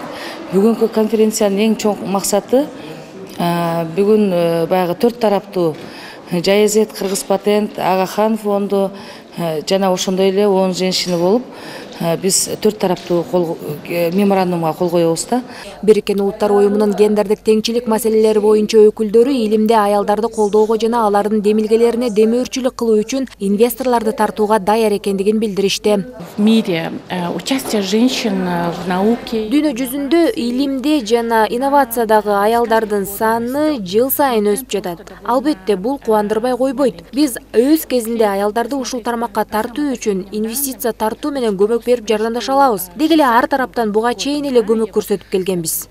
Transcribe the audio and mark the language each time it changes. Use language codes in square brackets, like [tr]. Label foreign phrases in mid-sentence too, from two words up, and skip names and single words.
[ky] Бүгүнкү конференциянын эң чоң максаты бүгүн баягы 4 тараптуу Жайезет, Кыргыз патент, Агахан фонду жана ошондой эле 10 женщина болуп биз 4 тараптуу меморандумга кол коебуз да. Бириккен Улуттар уюмунун гендердик теңчилик маселелери боюнча өкүлдөрү илимде аялдарды колдоого жана алардын демилгелерине демөөрчүлүк кылуу үчүн инвесторлорду тартууга даяр экендигин билдиришти. [ru] В мире участие женщин в науке. [ky] Дүйнө жүзүндө илимде жана инновациядагы аялдардын саны жыл сайын өсүп жатат. Албетте бул кубандырбай койбойт. Биз өз кезинде аялдарды ушул тармакка тартуу үчүн инвестиция тартуу менен көмөк берип жардамдаша алабыз. Деги эле ар тараптан буга чейин эле көмөк көрсөтүп келгенбиз.